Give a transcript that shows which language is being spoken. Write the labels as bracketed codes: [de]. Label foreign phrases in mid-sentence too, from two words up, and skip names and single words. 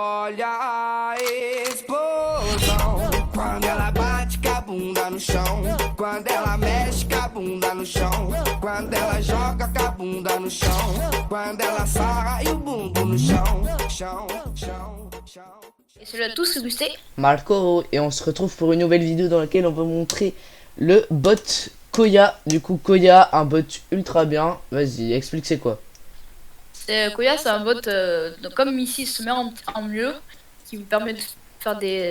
[pt] olha a explosão. Quando ela bate com a bunda no chão. Quando ela mexe com a bunda no chão. Quando ela joga com a bunda no chão. Quando ela sarra e o bumbum no chão. Chão, chão, chão. [fr] Et salut à tous, c'est Gusté. Marco, et on se retrouve pour une nouvelle vidéo dans laquelle on va montrer le bot Koya. Du coup, Koya, un bot ultra bien. Vas-y, explique c'est quoi. Koya, c'est un bot, donc comme ici, il se met en mieux, qui vous permet de faire des...